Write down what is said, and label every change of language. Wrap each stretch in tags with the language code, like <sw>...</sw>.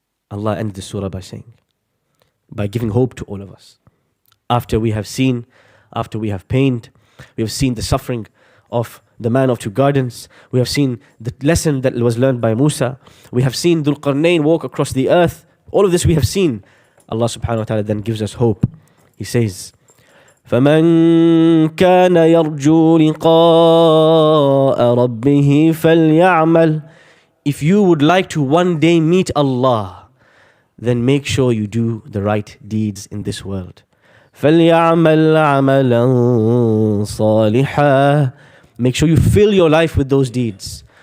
<en>Allah ends the surah by saying, by giving hope to all of us. After we have seen, after we have pained, we have seen the suffering of the man of 2 gardens. We have seen the lesson that was learned by Musa. We have seen Dhul Qarnayn walk across the earth. All of this we have seen. Allah subhanahu wa ta'ala then gives us hope. He says,</en> <ar>فَمَنْ كَانَ يَرْجُو لِقَاءَ رَبِّهِ فَلْيَعْمَلْ.</ar> <en>If you would like to one day meet Allah, then make sure you do the right deeds in this world.</en> <ar>فَلْيَعْمَلْ عَمَلًا صَالِحًا.</ar> <en>Make sure you fill your life with those deeds.</en>